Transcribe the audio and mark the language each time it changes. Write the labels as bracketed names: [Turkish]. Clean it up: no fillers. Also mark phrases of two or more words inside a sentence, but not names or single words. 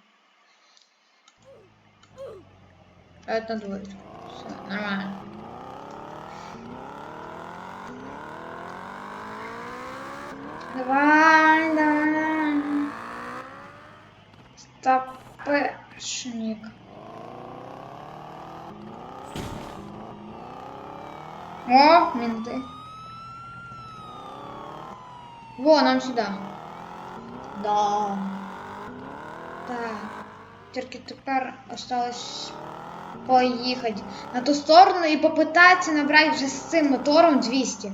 [Ukrainian] Давайте на двоєчку. [Russian] Все, нормально. Давай, давай. Стопешник. О, менты. Во, нам сюда. Да. Так. [Ukrainian] Тільки тепер осталось поїхати на ту сторону і попитатися набрати вже з цим мотором 200.